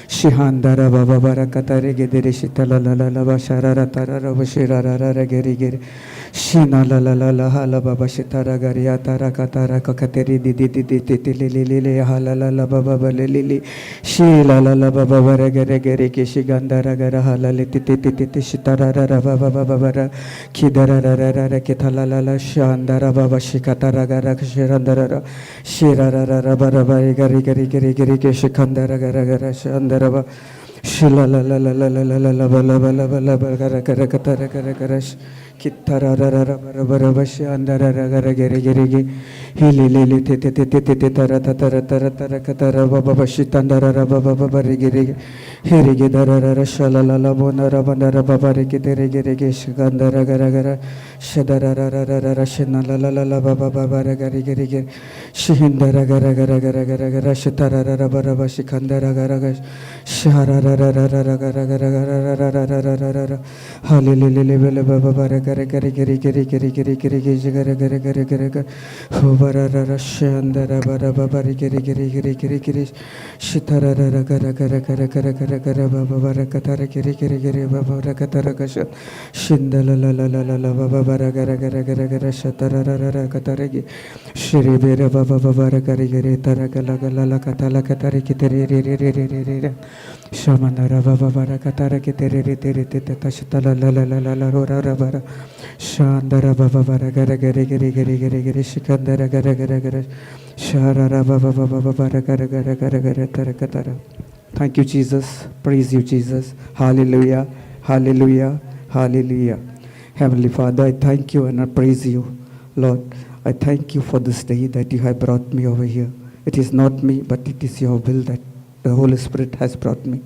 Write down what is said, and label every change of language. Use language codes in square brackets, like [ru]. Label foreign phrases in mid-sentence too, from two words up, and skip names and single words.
[en] Shihandara Baba Barakatare Gedere Shitala Lala Basharara Tarara Bashirara Geri Geri Shina Lala Hala Baba Shitara Garia Tarakatara Kakateri Didi Lili Halala Baba Lili Shila Lala Baba Varagare Geri Kishigandara Gara Hala Titi Shitara Baba Baba Kidara Kitala Shandara Baba Shikatara Gara Shirandara Shirara Baba Gari Kishikandara Gara Shandaraba Shila la la la la la la la la la la la la la gara gara katara gara gara kitara ra ra ra ra ra ra shandara ra gara gere gere ge hili lili te te te te te te tara tara tara tara katara baba bashitandara ra baba baba re gere ge here ge dara ra ra shala la la bona ra bana ra baba re ge tere gere ge shgandara gara gara shadara ra ra ra ra ra shina la la la la baba baba ra gare gere ge shihindara gara gara gara gara gara shitara ra ra bara bashikandara gara gara shara ra ra ra ra ra gara gara gara ra ra ra ra ra ra halilili bele baba bara gara gara gere gere gere gere gere gere gara gara gara gara gara ho bara ra ra shandara bara baba re gere gere gere gere gere shitara ra ra gara gara gara gara gara gara baba bara katara gere gere gere baba bara katara kasha shindala la la la la la baba bara gara gara gara gara shatara ra ra ra katara ge shri bere baba baba ra gare gere tara gala gala la katala katare kitere re re re re re re shamanara baba bara katara kitere re tere te tashtala la la la la la ro ra ra bara shandara baba bara gara gare gere gere gere gere shikandara gara gara gara sharara baba baba bara gara gara gara gara tara katara. Thank you, Jesus. Praise you, Jesus. Hallelujah. Hallelujah. Hallelujah. Heavenly Father, I thank you and I praise you. Lord, I thank you for this day that you have brought me over here. It is not me, but it is your will that the Holy Spirit has brought me.